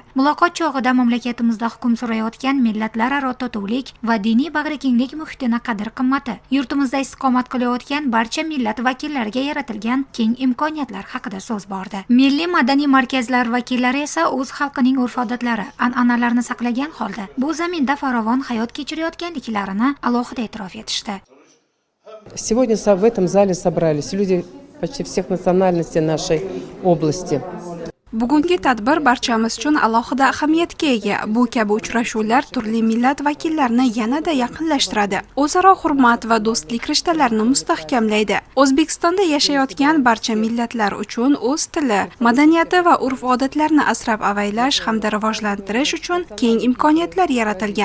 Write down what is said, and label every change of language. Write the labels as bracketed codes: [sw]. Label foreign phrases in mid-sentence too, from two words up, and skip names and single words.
[uz] Muloqot chog'ida mamlakatimizda hukm surayotgan millatlararo totuvlik va diniy bag'rikenglik muhitini qadr-qimmati, yurtimizda istiqomat qilayotgan barcha millat vakillariga yaratilgan keng imkoniyatlar haqida so'z bordi. Milliy madaniy markazlar vakillari esa o'z xalqining urf-odatlari, an'analarini saqlagan holda bu zaminda farovon hayot kechirayotganliklarini alohida e'tirof etishdi. [ru] Сегодня в этом зале собрались люди почти всех национальностей нашей области. [uz] Bugungi tadbir barchamiz uchun alohida ahamiyatga ega. Bu kabi uchrashuvlar turli millat vakillarini yanada yaqinlashtiradi. O'zaro hurmat va do'stlik rishtalarini mustahkamlaydi. O'zbekistonda yashayotgan barcha millatlar uchun o'z tili, madaniyati va urf-odatlarini asrab-avaylash hamda rivojlantirish uchun keng imkoniyatlar yaratilgan.